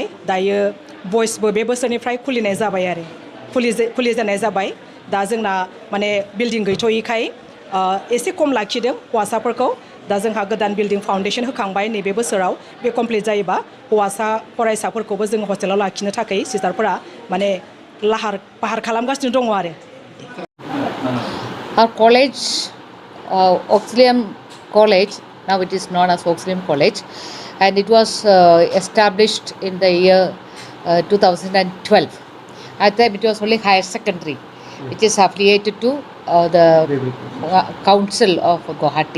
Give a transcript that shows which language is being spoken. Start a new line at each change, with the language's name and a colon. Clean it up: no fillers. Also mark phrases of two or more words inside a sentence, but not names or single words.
Bodo: दायो बयसबो बे बोसोरनिफ्राय खुलिनाय जाबाय आरो खुलिजेननाय जाबाय दा जोंना माने बिल्डिं गैथ'यैखाय एसे खम लाखिदों हौवासाफोरखौ दा जोंहा गोदान
English: building foundation
Bodo: होखांबाय नैबे बोसोराव बे कमप्लिट जायोबा हौवासा फरायसाफोरखौबो जों हस्टेलाव लाखिनो थाखाय सिस्टारफोरा माने लाहार फाहार खालामगासिनो दङ आरो
English: Our college, Auxilium College, now it is known as Auxilium College, and it was established in the year 2012. At that time, it was only higher secondary, which is affiliated to the Council of Guwahati.